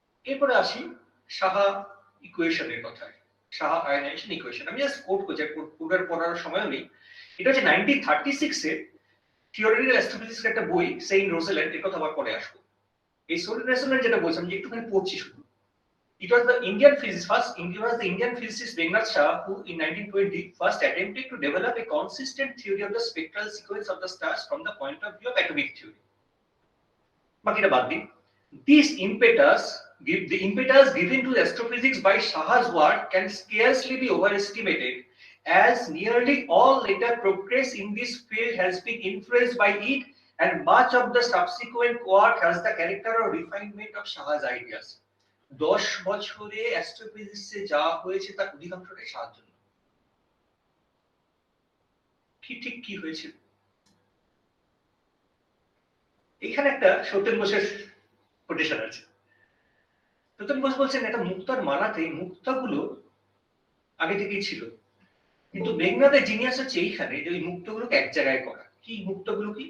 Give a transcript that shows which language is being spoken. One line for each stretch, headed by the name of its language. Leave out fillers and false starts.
Bangla: এরপরে আসি সাহা ইকুয়েশনের কথায়, সাহা আয়নাইজেশন ইকুয়েশন। আমি জাস্ট কোট করছি, কোডের পড়ার সময় নেই। এটা হচ্ছে 1936 এ থিওরিটিক্যাল অ্যাস্ট্রোফিজিক্স একটা বই, সেইন্ট রোজেল্যান্ড, এর কথা আবার পরে আসবো। এই সেইন্ট রোজেল্যান্ড যেটা বলছিলাম, যে একটুখানি পড়ছি শুধু।
English: It was the Indian physicist Meghnad Shah who in 1920 first attempted to develop a consistent theory of the spectral sequence of the stars from the point of view of atomic theory.
Bangla: Bakita baad din.
English: The impetus given to astrophysics by Shah's work can scarcely be overestimated, as nearly all later progress in this field has been influenced by it, and much of the subsequent work has the character of refinement of Shah's ideas.
Bangla: 10 বছরে অ্যাস্ট্রোফিজিক্সে যা হয়েছে তার অধিকাংশটাই সাহায্য। ঠিক কি হয়েছে, এখানে একটা সত্যেন বোসের কোটেশন আছে। সত্যেন বোস বলছেন, একটা মুক্তার মালাতে মুক্তাগুলো আগে থেকেই ছিল, কিন্তু মেঘনাদের জিনিয়াস হচ্ছে এইখানে যে ওই মুক্তগুলোকে এক জায়গায় করা। কি মুক্তগুলো কি?